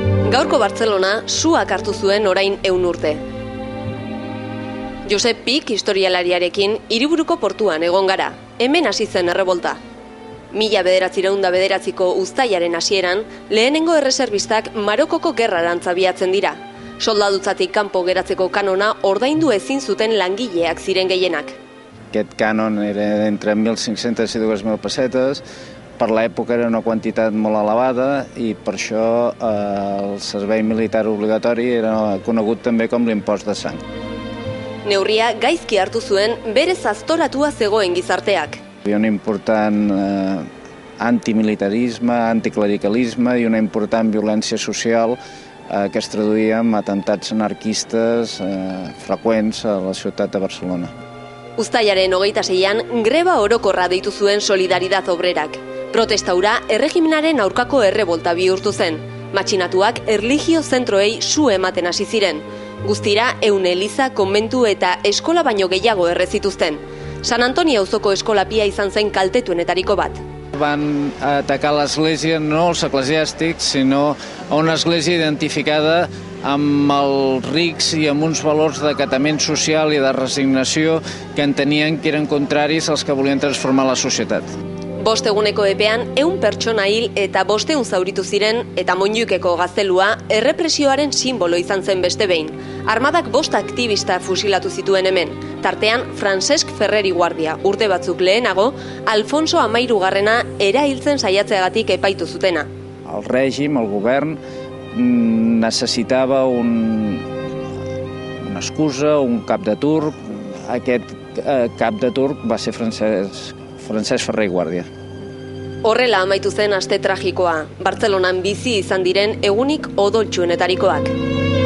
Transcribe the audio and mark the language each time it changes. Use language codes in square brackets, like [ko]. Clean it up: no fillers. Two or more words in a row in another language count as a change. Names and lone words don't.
[eu] Gaurko Bartzelona suak hartu zuen orain 100 urte. Josep Pik historialariarekin hiriburuko portuan egon gara, hemen hasi zen errebolta. 1909ko uztailaren hasieran, lehenengo erreserbistak Marokoko gerrarantz abiatzen dira. Soldadutzatik kanpo geratzeko kanona ordaindu ezin zuten langileak ziren gehienak. [ca] Aquest cànon era entre 1.500 i 2.000 pessetes. Per l'època era una quantitat molt elevada i per això el servei militar obligatori era conegut també com l'impost de sang. [eu] Neurria gaizki hartu zuen bere aztoratua zegoen gizarteak. [ca] Hi havia un important antimilitarisme, anticlericalisme i una important violència social que es traduïa en atemptats anarquistes freqüents a la ciutat de Barcelona. [eu] Uztailaren 26an greba orokorra deitu zuen Solidaridad Obrerak. Protesta hura erregimenaren aurkako errebolta bihurtu zen. Matxinatuak erlijio zentroei su ematen hasi ziren. Guztira 100 eliza, konbentu eta eskola baino gehiago errezituzten. San Antonio auzoko eskolapia izan zen kaltetuenetariko bat. [ca] Van atacar l'església no els eclesiàstics, sinó a una església identificada amb els rics i amb uns valors d'acatament social i de resignació que entenien que eren contraris als que volien transformar la societat. [eu] 5 eguneko epean 100 pertsona hil eta 500 zauritu ziren eta Montjuïceko gaztelua errepresioaren simbolo izan zen beste behin. Armadak 5 aktivista fusilatu zituen hemen, tartean Francesc Ferreri guardia, urte batzuk lehenago, Alfonso Amairugarrena erailtzen saiatzeagatik epaitu zutena. [ca] El règim, el govern, necessitava una excusa, un cap de turc. Aquest cap de turc va ser Francesc Ferrer i Guàrdia. [eu] Horrela amaitu zen aste tragikoa, Bartzelonan bizi izan diren egunik odoltsuenetarikoak.